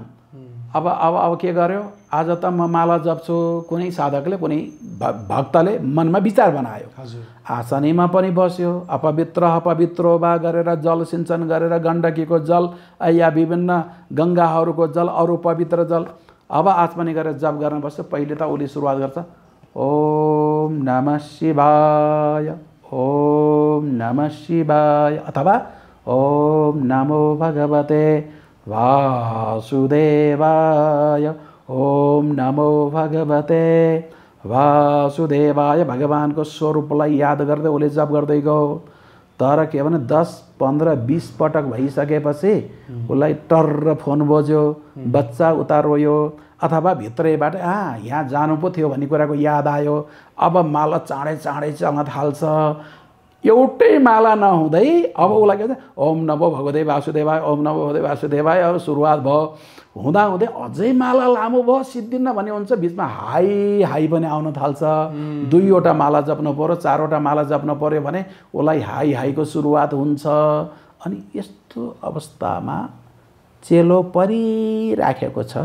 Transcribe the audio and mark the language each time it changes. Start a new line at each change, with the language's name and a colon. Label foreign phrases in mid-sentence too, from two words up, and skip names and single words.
Nepali: अब के गर्यो, आज त म माला जप्छु, कुनै साधकले, कुनै भक्तले मनमा विचार बनायो, आसनीमा पनि बस्यो,
Sanskrit: अपवित्रो वा
Nepali: गरेर जल सिञ्चन गरेर गण्डकीको जल या विभिन्न गङ्गाहरूको जल, अरू पवित्र जल, अब आचमनी गरेर जप गर्न बस्यो। पहिले त उसले सुरुवात गर्छ
Sanskrit: ओम नमः शिवाय, ओम नमः शिवाय,
Nepali: अथवा
Sanskrit: ओम नमो भगवते वासुदेवाय, ओम नमो भगवते वासुदेवाय।
Nepali: भगवानको स्वरूपलाई याद गर्दै उसले जप गर्दै गयो। तर के भने 10, 15, 20 पटक भइसकेपछि उसलाई टर्र फोन बज्यो, बच्चा उता रोयो, अथवा भित्रैबाट यहाँ जानु पो थियो भन्ने कुराको याद आयो। अब माला चाँडै चाँडै चल्न थाल्छ। एउटै माला नहुँदै अब उसलाई के भन्छ
Sanskrit: ओम नमो भगवते वासुदेवाय, ओम नमो भगवते वासुदेवाय।
Nepali: अब सुरुवात भयो, हुँदाहुँदै अझै माला लामो भयो, सिद्धिन्न भन्ने हुन्छ। बिचमा हाई हाई पनि आउन थाल्छ। 2वटा माला जप्नु पर्यो, 4वटा माला जप्नु पर्यो भने उसलाई हाई हाईको सुरुवात हुन्छ। अनि यस्तो अवस्थामा चेलो परिराखेको छ।